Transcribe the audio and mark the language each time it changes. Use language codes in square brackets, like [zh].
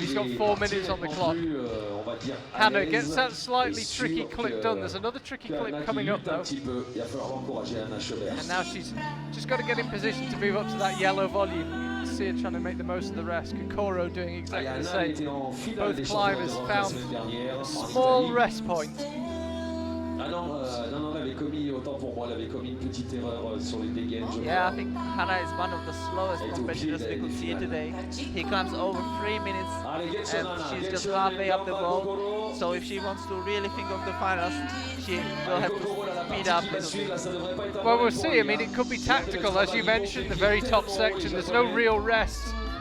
[en] He's got 4 minutes on the clock. Hannah gets that slightly tricky clip done. There's another tricky clip coming up though. And now she's just got to get in position to move up to that yellow volume. You see her trying to make the most of the rest. Kokoro doing exactly the same. Both climbers found a small rest point. [fr] Ah non, elle avait commis, autant pour moi, elle avait commis une petite erreur sur les dégaines. [en] Yeah, I think Hannah is one of the slowest competitors we could see today. He comes over 3 minutes and she's just halfway up the bowl. So if she wants to really think of the finals, she will have to speed up a little bit. Well, we'll see. I mean, it could be tactical, as you mentioned, the very top section. There's no real rest.